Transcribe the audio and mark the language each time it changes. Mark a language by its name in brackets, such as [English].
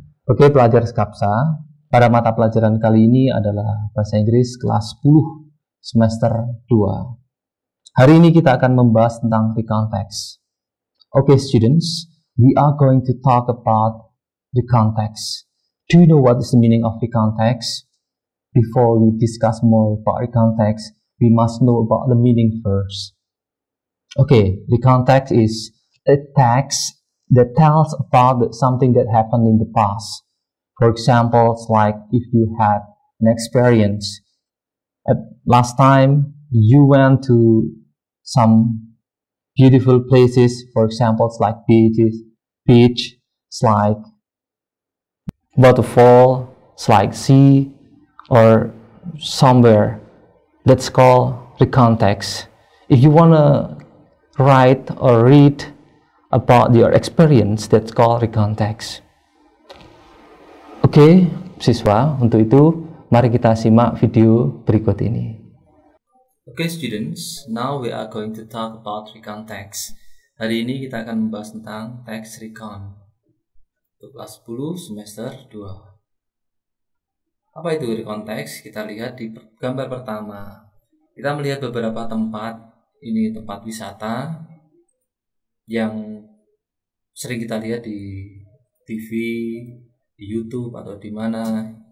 [Indonesian] Oke pelajar Skapsa, pada mata pelajaran kali ini adalah Bahasa Inggris kelas 10 semester 2. Hari ini kita akan membahas tentang recontext. [English] Okay students, we are going to talk about recontext. Do you know what is the meaning of recontext? Before we discuss more about recontext, we must know about the meaning first. Okay, recontext is a text that tells about something that happened in the past. For example, it's like if you had an experience. Last time you went to some beautiful places, for example, it's like beach, it's like waterfall, it's like sea, or somewhere. That's called recontext. If you wanna write or read about your experience, that's called recontext. [Indonesian] Oke, siswa, untuk itu mari kita simak video berikut ini. [English] Okay students, now we are going to talk about recontext. [Indonesian] Hari ini kita akan membahas tentang text recon untuk kelas 10 semester 2. Apa itu recontext? Kita lihat di gambar pertama. Kita melihat beberapa tempat. Ini tempat wisata yang sering kita lihat di TV, di YouTube atau di mana.